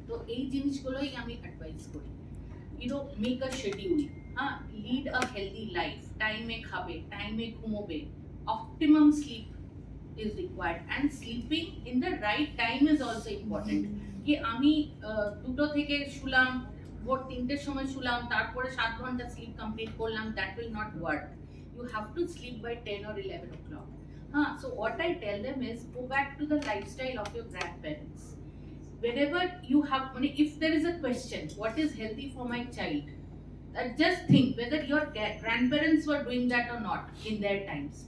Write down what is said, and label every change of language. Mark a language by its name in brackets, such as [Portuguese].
[English] So [Bangla] এই জিনিসগুলোই আমি অ্যাডভাইস করি, [English] make a schedule, lead a healthy life, [Bangla] টাইমে খাবে, টাইমে ঘুমোবে, [English] optimum sleep is required, and sleeping in the right time is also important. [Bangla] কি আমি দুটো থেকে শুলাম, ভোর 3টের সময় শুলাম, তারপরে 7 ঘন্টা স্লিপ কমপ্লিট করলাম, [English] that will not work. You have to sleep by 10 or 11 o'clock. So what I tell them is go back to the lifestyle of your grandparents. Whenever you have, if there is a question, what is healthy for my child? Just think whether your grandparents were doing that or not in their times.